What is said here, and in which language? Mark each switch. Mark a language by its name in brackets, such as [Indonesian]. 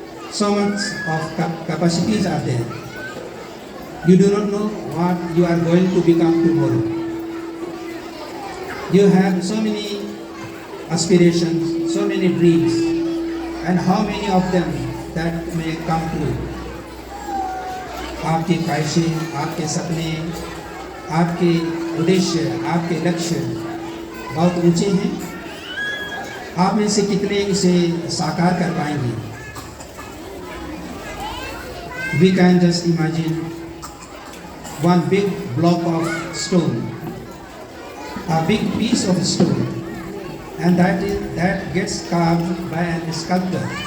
[English] So much of capacities are there. You do not know what you are going to become tomorrow. You have so many aspirations, so many dreams, and how many of them that may come true. [Hindi] आपकी ख्वाहिशें, आपके सपने, आपके उद्देश्य, आपके लक्ष्य बहुत ऊंचे हैं। आप में से कितने इसे साकार कर पाएंगे? [English] We can just imagine one big block of stone, a big piece of stone, and that gets carved by a sculptor.